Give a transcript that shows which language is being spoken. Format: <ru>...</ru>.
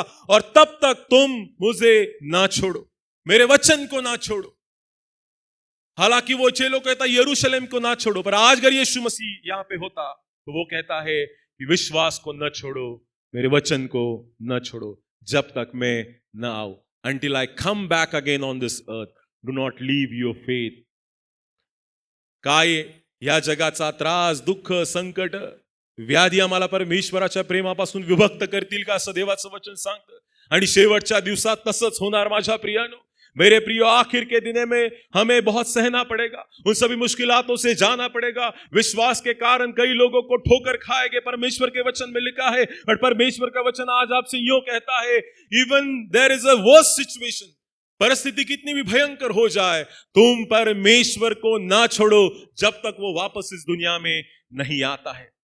<hi>और तब तक तुम मुझे ना छोड़ो, मेरे वचन को ना छोड़ो। हालांकि वो चेलों कहता यरूशलेम को ना छोड़ो, पर आज अगर यीशु मसीह यहां पे होता तो वो कहता है कि विश्वास को न छोड़ो, मेरे वचन को न छोड़ो, जब तक मैं न आऊं।</hi> <en>Until I come back again on this earth, do not leave your faith.</en> <mr>काय या जगाचा त्रास, दुःख, संकट व्याधी आम्हाला परमेश्वराच्या प्रेमापासून विभक्त करतील का, असं देवाचं वचन सांगतं. आणि शेवटच्या दिवसात तसंच होणार माझ्या प्रियानो.</mr> <hi>मेरे प्रियो, आखिर के दिने में हमें बहुत सहना पड़ेगा, उन सभी मुश्किलातों से जाना पड़ेगा. विश्वास के कारण कई लोगों को ठोकर खाएंगे, परमेश्वर के वचन में लिखा है. और परमेश्वर का वचन आज आपसे यूं कहता है,</hi> <en>even there is a worst situation,</en> <hi>परिस्थिति कितनी भी भयंकर हो जाए, तुम परमेश्वर को ना छोड़ो जब तक वो वापस इस दुनिया में नहीं आता है.</hi>